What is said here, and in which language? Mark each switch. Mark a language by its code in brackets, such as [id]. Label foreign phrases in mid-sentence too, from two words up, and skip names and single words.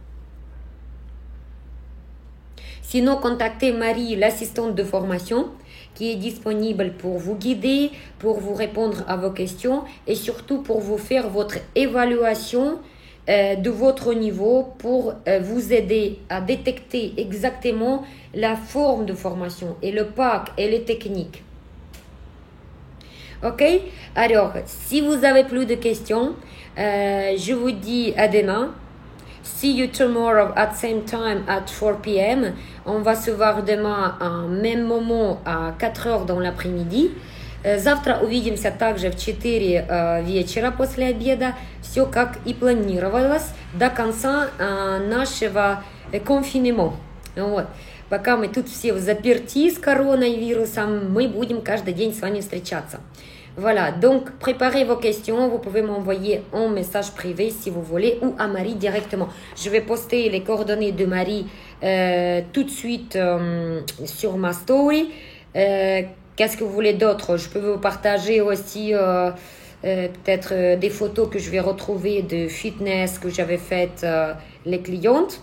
[fr] Sinon, contactez Marie, l'assistante de formation, qui est disponible pour vous guider, pour vous répondre à vos questions et surtout pour vous faire votre évaluation de votre niveau pour vous aider à détecter exactement la forme de formation et le pack et les techniques. Ok? Alors, si vous avez plus de questions, je vous dis à demain. [en] See you tomorrow at same time at 4 p.m. [fr] On va se voir demain en même moment à 4 heures dans l'après-midi. [ru] Завтра увидимся также в 4 вечера после обеда. Все как и планировалось до конца нашего конфинема. Вот. Пока мы тут все в заперти с коронавирусом, мы будем каждый день с вами встречаться. [fr] Voilà, donc préparez vos questions, vous pouvez m'envoyer un message privé si vous voulez ou à Marie directement. Je vais poster les coordonnées de Marie tout de suite sur ma story. Qu'est-ce que vous voulez d'autre? Je peux vous partager aussi peut-être des photos que je vais retrouver de fitness que j'avais faites les clientes.